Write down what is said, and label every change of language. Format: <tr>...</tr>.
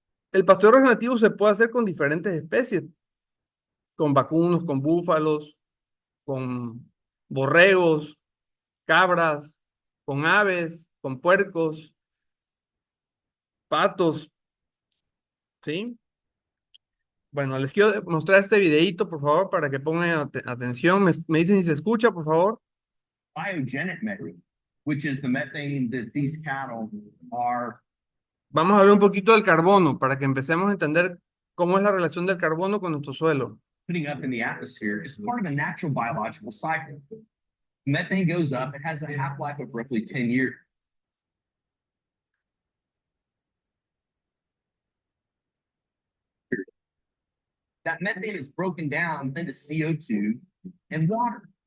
<es>El pastoreo regenerativo se puede hacer con diferentes especies, con vacunos, con búfalos, con borregos, cabras, con aves, con puercos, patos, ¿sí? Bueno, les quiero mostrar este videito, por favor, para que pongan atención. Me dicen si se escucha, por favor.</es> <en>Biogenic methane, which is the methane that these cattle are.</en> <es>Vamos a hablar un poquito del carbono para que empecemos a entender cómo es la relación del carbono con nuestro suelo.</es> <en>Putting up in the atmosphere is part of a natural biological cycle. Methane goes up, it has a half-life of roughly 10 years. That methane is broken down into CO2 and water.</en>